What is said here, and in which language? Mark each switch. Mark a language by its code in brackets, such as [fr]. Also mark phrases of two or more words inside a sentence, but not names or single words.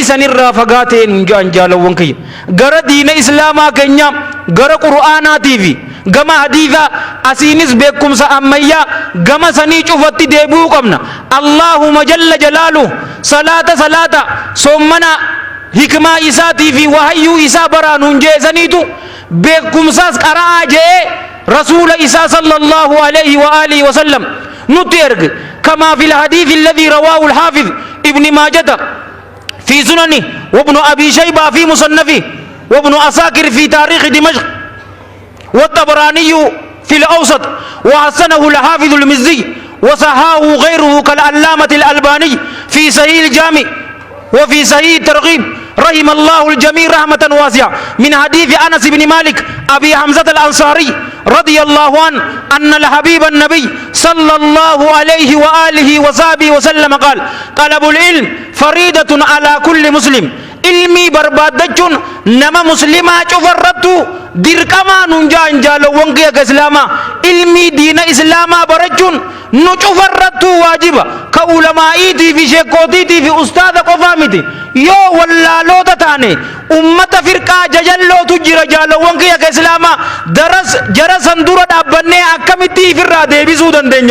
[om] sanirraa fagaateen hin jaalowwan kiyya gara diina islaamaa keenya gara qur'aanaatiifi gama hadiitha asiinis beekumsa ammayyaa gama sanii cufatti deebi'uu qabna [ar] اللهم جل جلاله [om] salaata sommana hikmaa isaatii fi wahayyuu isaa baraanuun jeesaniitu beekumsaas qara'aa jee rasuula isaa [ar] صلى الله عليه وآله وسلم [om] nutti erge [ar] كما في الحديث الذي رواه الحافظ ابن ماجه في سننه وابن أبي شيبة في مصنفه وابن عساكر في تاريخ دمشق والطبراني في الأوسط وحسنه الحافظ المزي وصححه غيره كالعلامة الألباني في صحيح الجامع' وفي صحيح الترغيب رحم الله الجميع رحمة واسعة من حديث أنس بن مالك أبي حمزة الأنصاري رضي الله عنه أن الحبيب النبي صلى الله عليه وآله وصحبه وسلم قال طلب العلم فريدة على كل مسلم [om] ilmii barbaaddachuun nama muslimaa cufarrattu dirqamaa nun jaan jaalawwan kiyya islaamaa ilmii diina islaamaa barachuun nu cufarrattu waajiba ka ulamaa'iitii fi sheekootiitii fi ustaada qofaa miti yoo wallaalota taane ummata firqaa jajallootu jira jaalawwan kiyya islaamaa jara san dura dhaabbannee akkamitti ifirraa deebisuu dandeenya